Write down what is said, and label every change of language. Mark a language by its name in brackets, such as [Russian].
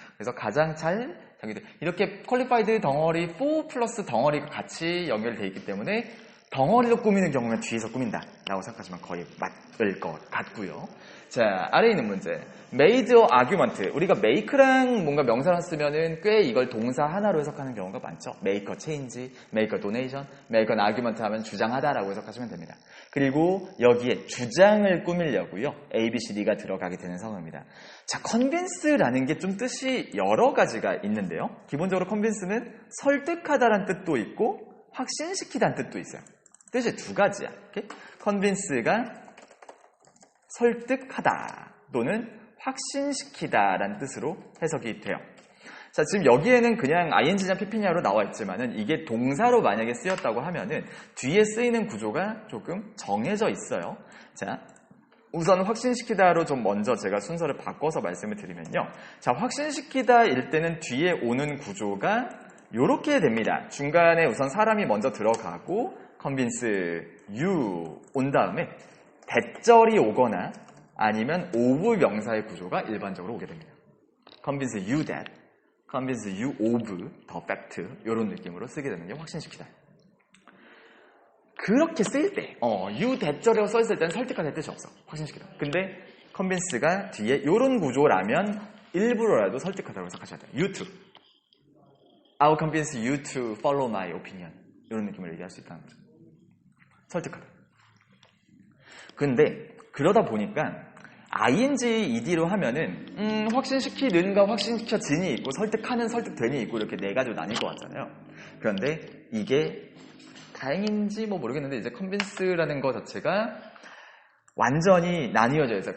[Korean] 그래서 가장 잘 자격이 돼. 이렇게 퀄리파이드 덩어리 4 플러스 덩어리가 같이 연결되어 있기 때문에 덩어리로 꾸미는 경우면 뒤에서 꾸민다라고 생각하시면 거의 맞을 것 같고요. 자, 아래에 있는 문제. [English] made or argument. [Korean] 우리가 make랑 뭔가 명사를 쓰면은 꽤 이걸 동사 하나로 해석하는 경우가 많죠. [English] make a change, make a donation, make an argument [Korean] 하면 주장하다라고 해석하시면 됩니다. 그리고 여기에 주장을 꾸미려고요. A, B, C, D가 들어가게 되는 상황입니다. 자, convince라는 게 좀 뜻이 여러 가지가 있는데요. 기본적으로 convince는 설득하다라는 뜻도 있고 확신시키다는 뜻도 있어요. 뜻이 2가지야. 오케이? convince가 설득하다 또는 확신시키다라는 뜻으로 해석이 돼요. 자, 지금 여기에는 그냥 ing냐 pp냐로 나와 있지만은 이게 동사로 만약에 쓰였다고 하면은 뒤에 쓰이는 구조가 조금 정해져 있어요. 자, 우선 확신시키다로 좀 먼저 제가 순서를 바꿔서 말씀을 드리면요. 자, 확신시키다일 때는 뒤에 오는 구조가 요렇게 됩니다. 중간에 우선 사람이 먼저 들어가고 [English] convince you [Korean] 온 다음에 대절이 오거나 아니면 of 명사의 구조가 일반적으로 오게 됩니다. [English] convince you that, convince you of the fact [Korean] 이런 느낌으로 쓰게 되는 게 확신시키다. 그렇게 쓸 때, you 대절이라고 써있을 때는 설득하는 뜻이 없어. 확신시키다. 근데 convince가 뒤에 이런 구조라면 일부러라도 설득하다고 생각하셔야 돼요. [English] you to. I'll convince you to follow my opinion. [Korean] 이런 느낌을 얘기할 수 있다는 거죠. 설득하다. 근데 그러다 보니까 ing, ed로 하면은 확신시키는가 확신시켜진이 있고 설득하는 설득된이 있고 이렇게 4가지로 나뉠 것 같잖아요. 그런데 이게 다행인지 뭐 모르겠는데 이제 convince라는 거 자체가 완전히 나뉘어져 있어요.